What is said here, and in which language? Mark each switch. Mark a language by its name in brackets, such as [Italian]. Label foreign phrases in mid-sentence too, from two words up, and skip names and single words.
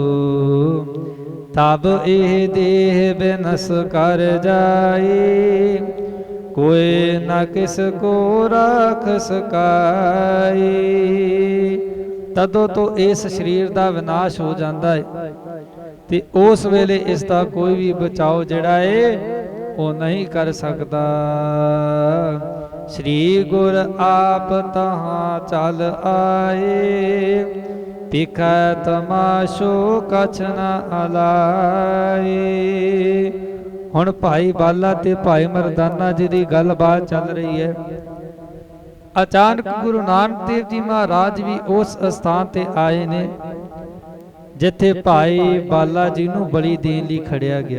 [Braj] ਤਬ ਇਹ ਦੇਹ ਬੇਨਸ ਕਰ ਜਾਏ ਕੋਈ ਨਾ ਕਿਸ ਕੋ ਰੱਖ ਸਕਾਈ। [Punjabi] ਤਦੋਂ ਤੋਂ ਇਸ ਸਰੀਰ ਦਾ ਵਿਨਾਸ਼ ਹੋ ਜਾਂਦਾ ਹੈ ਤੇ ਉਸ ਵੇਲੇ ਇਸ ਦਾ ਕੋਈ ਵੀ ਬਚਾਓ ਜਿਹੜਾ ਹੈ ਉਹ ਨਹੀਂ ਕਰ ਸਕਦਾ। [Braj] श्री गुर आप तहाँ चल आए पिखै तमाशो कछ न अलाए। [Punjabi] ਹੁਣ ਭਾਈ ਬਾਲਾ ਤੇ ਭਾਈ ਮਰਦਾਨਾ ਜੀ ਦੀ ਗੱਲਬਾਤ ਚੱਲ ਰਹੀ ਹੈ। ਅਚਾਨਕ ਗੁਰੂ ਨਾਨਕ ਦੇਵ ਜੀ ਮਹਾਰਾਜ ਵੀ ਉਸ ਸਥਾਨ ਤੇ ਆਏ ਨੇ ਜਿੱਥੇ ਭਾਈ ਬਾਲਾ ਜੀ ਨੂੰ ਬਲੀ ਦੇਣ ਲਈ ਖੜਿਆ ਗਿਆ।